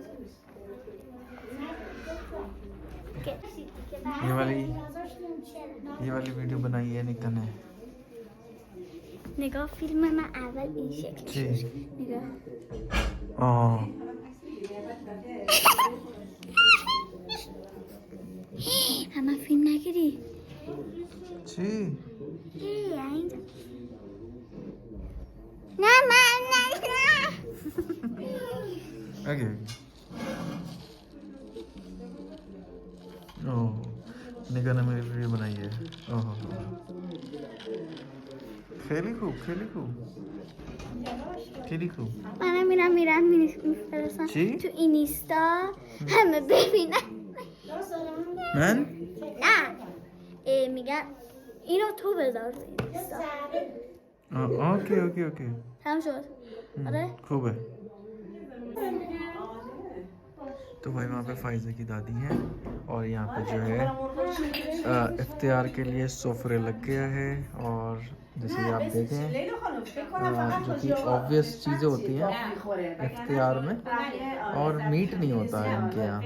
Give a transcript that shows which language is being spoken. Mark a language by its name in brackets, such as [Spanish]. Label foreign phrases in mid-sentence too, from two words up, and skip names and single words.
[Hindi] ये वाली ये वाली वीडियो बनाई है निकन ने. [Persian] نگاه فیلم من اول این شکل چی؟ نگاه همه فیلم نگیری چی؟ نه من نه اوکی. [Hindi] ओह निकन ने मेरी वीडियो बनाई है. [Persian] ओह خیلی خوب منم میرم میفرستم چی؟ تو اینستا همه ببینن. من نه میگم اینو تو بذار تو اینستا. اوکی تمام شد. آره خوبه. [Hindi] तो भाई वहाँ पे फाइज़ा की दादी है और यहाँ पे जो है इफ्तियार के लिए सोफरे लग गया है. और जैसे कि आप देखें जो कि ऑब्वियस चीज़ें होती हैं इफ्तियार में, और मीट नहीं होता है इनके यहाँ.